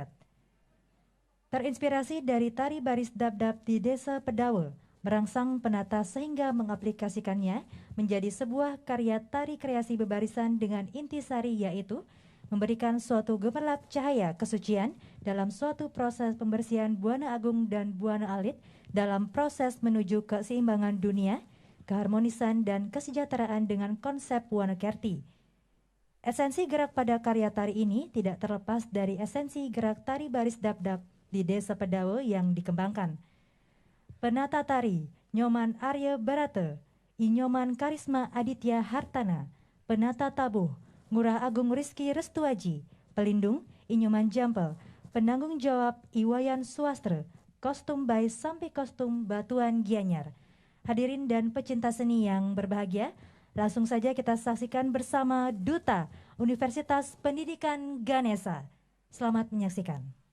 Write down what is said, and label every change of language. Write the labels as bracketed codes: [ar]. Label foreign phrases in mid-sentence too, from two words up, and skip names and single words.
[id] Terinspirasi dari tari baris dap-dap di Desa Pedawe, merangsang penata sehingga mengaplikasikannya menjadi sebuah karya tari kreasi bebarisan dengan intisari yaitu memberikan suatu gemerlap cahaya kesucian dalam suatu proses pembersihan Buana Agung dan Buana Alit dalam proses menuju keseimbangan dunia, keharmonisan dan kesejahteraan dengan konsep Wonokerti. Esensi gerak pada karya tari ini tidak terlepas dari esensi gerak tari baris dap-dap di Desa Pedawe yang dikembangkan. Penata tari Nyoman Arya Barata, Inyoman Karisma Aditya Hartana, penata tabuh Ngurah Agung Rizky Restuaji, pelindung Inyoman Jampel, penanggung jawab Iwayan Suastre, kostum by sampai kostum Batuan Gianyar. Hadirin dan pecinta seni yang berbahagia, langsung saja kita saksikan bersama Duta Universitas Pendidikan Ganesha. Selamat menyaksikan.